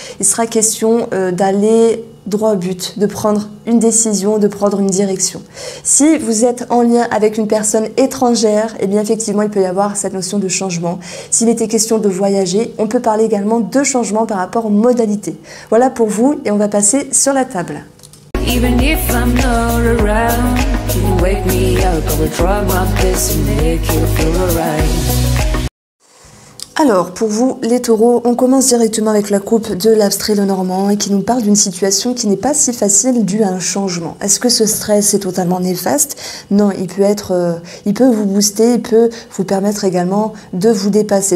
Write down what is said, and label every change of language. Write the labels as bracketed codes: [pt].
[fr] Il sera question d'aller droit au but, de prendre une décision, de prendre une direction. Si vous êtes en lien avec une personne étrangère, eh bien effectivement, il peut y avoir cette notion de changement. S'il était question de voyager, on peut parler également de changement par rapport aux modalités. Voilà pour vous et on va passer sur la table. [en] Even if I'm not around, you wake me up, I will try my best to make you feel alright. [fr] Alors, pour vous, les taureaux, on commence directement avec la coupe de l'abstrait Lenormand et qui nous parle d'une situation qui n'est pas si facile due à un changement. Est-ce que ce stress est totalement néfaste? Non, il peut vous booster, il peut vous permettre également de vous dépasser.